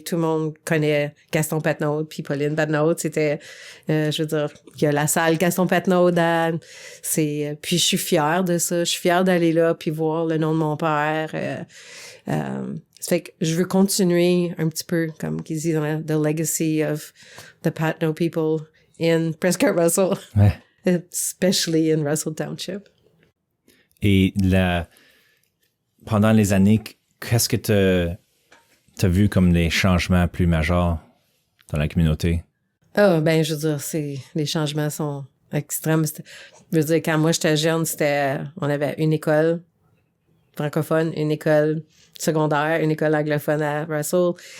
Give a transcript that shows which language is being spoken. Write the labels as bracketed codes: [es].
[fr] Tout le monde connaît Gaston Patnaud puis Pauline Patnaud. C'était, je veux dire, il y a la salle Gaston Patnaud. Puis je suis fière de ça. Je suis fière d'aller là puis voir le nom de mon père. Ça fait que je veux continuer un petit peu, comme qu'ils disent, [en] the legacy of the Patnaud people in Prescott Russell. [fr] Ouais. [en] Especially in Russell Township. [fr] Et pendant les années, qu'est-ce que tu as vu comme des changements plus majeurs dans la communauté? Ah, ben, je veux dire, les changements sont extrêmes. Je veux dire, quand moi j'étais jeune, on avait une école francophone, une école secondaire, une école anglophone à Russell.